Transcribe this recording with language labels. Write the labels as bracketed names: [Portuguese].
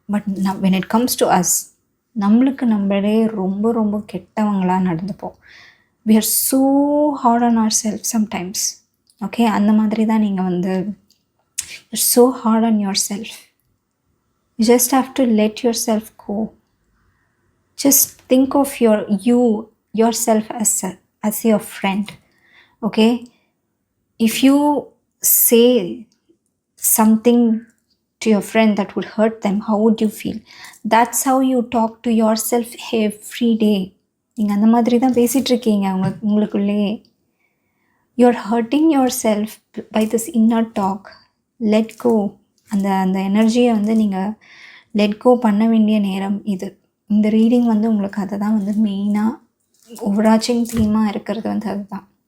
[English] but when it comes to us, [Tamil] நம்மளே ரொம்ப ரொம்ப கெட்டவங்களாக நடந்துப்போம். [English] we are so hard on ourselves sometimes. [Tamil] Okay, அந்த மாதிரி தான் நீங்கள் வந்து [English] you're so hard on yourself. You just have to let yourself go. Just think of yourself as your friend. Okay, if you say something to your friend that would hurt them, how would you feel? That's how you talk to yourself every day. [Tamil] நீங்கள் அந்த மாதிரி தான் பேசிகிட்ருக்கீங்க உங்களுக்குள்ளேயே. [English] you're hurting yourself by this inner talk. let go. [Tamil] அந்த எனர்ஜியை வந்து நீங்கள் let go பண்ண வேண்டிய நேரம் இது. இந்த ரீடிங் வந்து உங்களுக்கு அதை தான் வந்து மெயினாக ஓவராச்சிங் தீமாக இருக்கிறது வந்து அதுதான்.